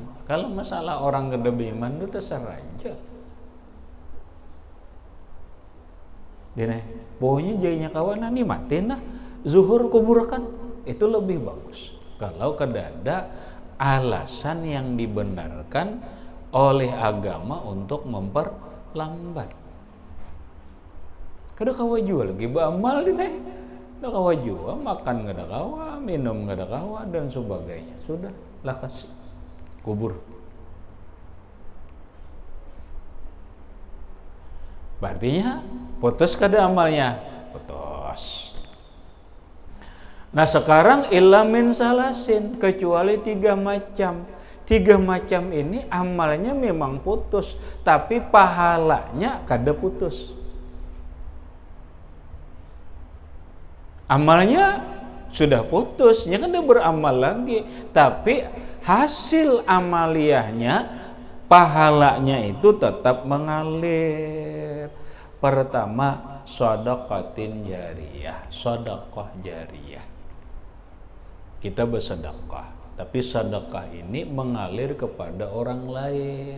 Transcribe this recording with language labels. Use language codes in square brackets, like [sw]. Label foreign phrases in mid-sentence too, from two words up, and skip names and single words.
[id] Kalau masalah orang kada beriman itu terserah aja. Dia pokoknya jadinya kawanan nih mati nah, zuhur kuburkan, itu lebih bagus. Kalau kada ada alasan yang dibenarkan oleh agama untuk memperlambat. [bjn] Kada kawa jua lagi beramal dinai. Kada kawa jua, makan kada kawa, minum kada kawa dan sebagainya. [id] Sudah lah kasih kubur. [bjn] Berartinya putus kada amalnya? Putus. [id] Nah sekarang [ar] إلا من ثلاث, [id] kecuali 3 macam. 3 macam ini amalnya memang putus, tapi pahalanya kada putus. Amalnya sudah putus, ya kan dia beramal lagi, tapi hasil amaliyahnya, pahalanya itu tetap mengalir. Pertama, [ar] صدقة جارية, [id] sedekah jariyah. Kita bersedekah, tapi sedekah ini mengalir kepada orang lain.